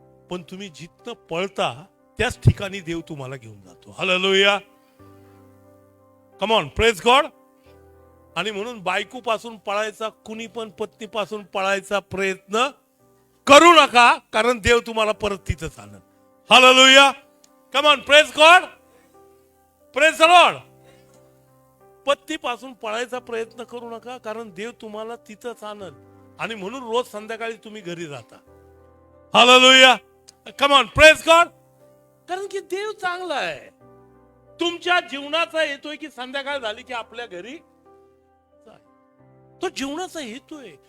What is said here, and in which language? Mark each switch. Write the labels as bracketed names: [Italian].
[Marathi] पण तुम्ही जिथनं पळता त्याच ठिकाणी देव तुम्हाला घेऊन जातो. Hallelujah. [English] Come on, praise God. [Marathi] आणि म्हणून बायको पासून पळायचा, कुणी पण पत्नी पासून पळायचा प्रयत्न करू नका, कारण देव तुम्हाला परत तिथंच आणेल. Hallelujah. [English] Come on, praise God, praise the Lord. [Marathi] पत्नी पासून पळायचा प्रयत्न करू नका, कारण देव तुम्हाला तिथंच आणेल. आणि म्हणून रोज संध्याकाळी तुम्ही घरी जाता. Hallelujah. [English] Come on, praise God. [Marathi] कारण की देव चांगला आहे. तुमच्या जीवनाचा येतोय की संध्याकाळ झाली की आपल्या घरी तो जीवनाचा हेतू आहे.